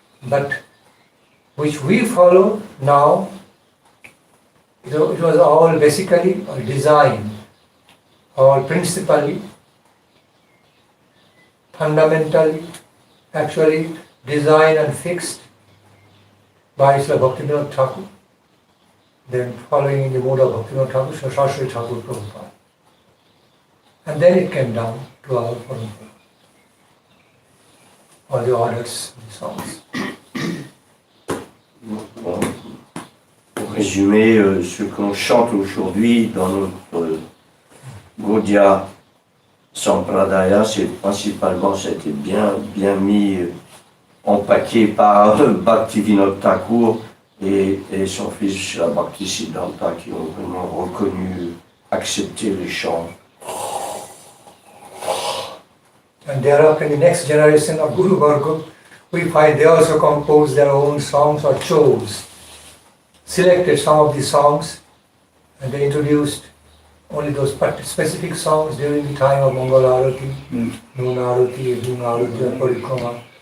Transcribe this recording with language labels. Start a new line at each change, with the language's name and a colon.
English: But which we follow now, it was all basically designed, or principally, fundamentally, actually designed and fixed by Srila Bhakti Thakur, then following in the mode of Bhakti Thakur, Srila Sridhar Thakur Prabhupada. And then it came down to our parampara, all the orders, the songs.
French: Pour résumer, ce qu'on chante aujourd'hui dans notre Gaudiya Sampradaya, c'est principalement, ça a été bien mis en paquet par Bhakti Thakur et son fils Srila Bhakti Siddhanta, qui ont vraiment reconnu, accepté les chants.
English: And thereafter, in the next generation of Guru Varga, we find they also composed their own songs or selected some of the songs, and they introduced only those specific songs during the time of Mongol Arati, Noon Arati, Evening Arati, or Parikrama.